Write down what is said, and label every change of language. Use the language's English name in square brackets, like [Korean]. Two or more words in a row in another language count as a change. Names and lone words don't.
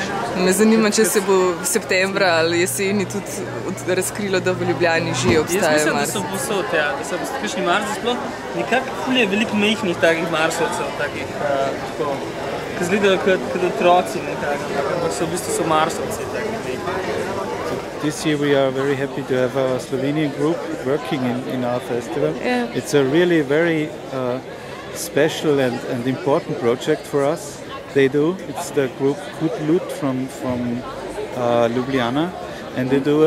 [Slovenian] Me zanima, če se bo v septembra ali jeseni tudi razkrilo, da v Ljubljani že obstajajo Marsovci. Jaz mislim, da so povsod, da so kakšni Marsovci sploh. Nekako je veliko majhnih takih Marsovcev, ki izgledajo kot otroci nekako, ampak so v bistvu Marsovci takih majhnih. [English] This year we are very happy to have our Slovenian group working in our festival. Yeah. It's a really very special and important project for us. They do. It's the group Kutlut from Ljubljana, and they do.